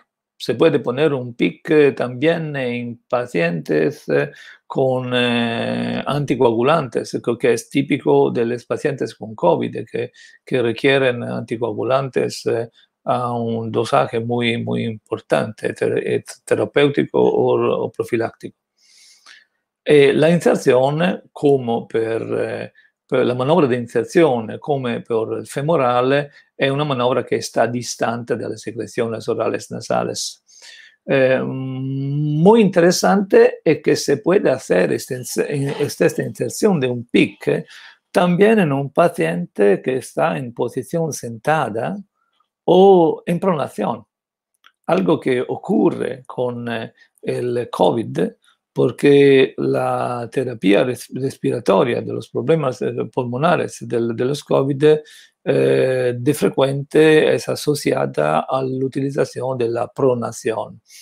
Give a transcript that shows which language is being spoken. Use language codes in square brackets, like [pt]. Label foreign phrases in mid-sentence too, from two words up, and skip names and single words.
[es] Se puede poner un PIC también en pacientes con anticoagulantes, que es típico de los pacientes con COVID, que requieren anticoagulantes a un dosaje muy, muy importante, terapéutico o profiláctico. La inserción, como [it] per la manovra di inserzione, come per il femorale, è una manovra che sta distante dalle [es] secreciones orales nasales. Muy interesante es que se puede hacer esta inserción de un PIC también en un paciente que está en posición sentada o en pronación, algo que ocurre con el COVID, porque la terapia respiratoria de los problemas pulmonares de los COVID de frecuente es asociada a la utilización de la pronación.